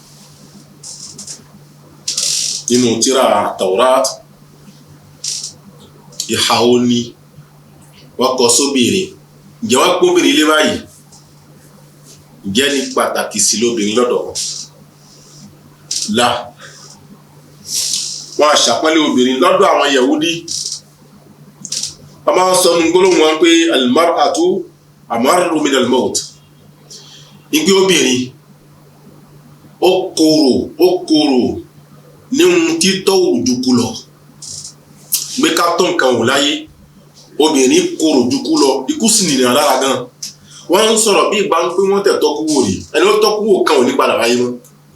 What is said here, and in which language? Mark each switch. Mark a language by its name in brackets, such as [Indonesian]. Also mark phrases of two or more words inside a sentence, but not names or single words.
[Yoruba] Nínú tírà Taurat, ìhà ó ní wọ́n kọ sóbìnrin. Ǹjẹ́ wọ́n pọ́n obìnrin lé báyìí? Ǹjẹ́ ní pàtàkì sí lóbìnrin lọ́dọ̀ wọn? Là, wọ́n àṣàpọ́nlé obìnrin lọ́dọ̀ àwọn Yahudi. A máa ń sọ ní gbólóhùn wọn pé [Arabic] المرأة أمر من الموت. [Yoruba] Ìgbé obìnrin ó korò ní ohun títọ́ òjùkú lọ. Gbé ká tó nǹkan wò láyé, obìnrin korò jùkú lọ, ikú sì nìyàn lára gan. Wọ́n ń sọ̀rọ̀ bí ìgbà ń pé wọ́n tẹ̀ tọ́kú wò rí, ẹni ó tọ́kú wò kan ò ní padà wáyé mọ́.